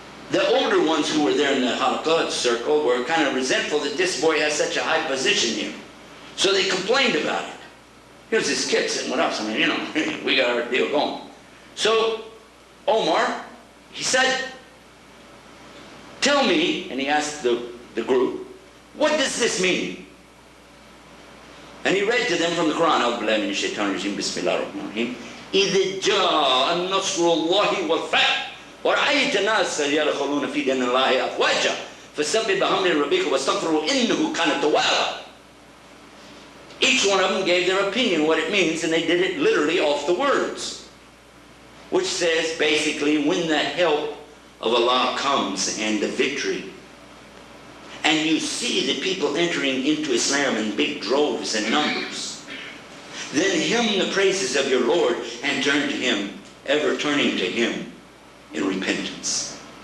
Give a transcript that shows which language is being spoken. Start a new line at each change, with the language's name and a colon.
English: The older ones who were there in the halaqah circle were kind of resentful that this boy has such a high position here. So they complained about it. Here's this kid sitting with us. I mean, you know, we got our deal going. So Omar, he said, tell me, and he asked the group, what does this mean? And he read to them from the Quran,
Arabic: أعوذ بالله من الشيطان الرجيم بسم الله الرحمن الرحيم إذ جاء نصر الله والفتح ورأيت الناس يدخلون في دين الله أفواجا فسبح بحمد ربك واستغفره إنه كان توابا.
English: Each one of them gave their opinion what it means, and they did it literally off the words, which says basically when the help of Allah comes and the victory, and you see the people entering into Islam in big droves and numbers, then hymn the praises of your Lord and turn to Him, ever turning to Him in repentance.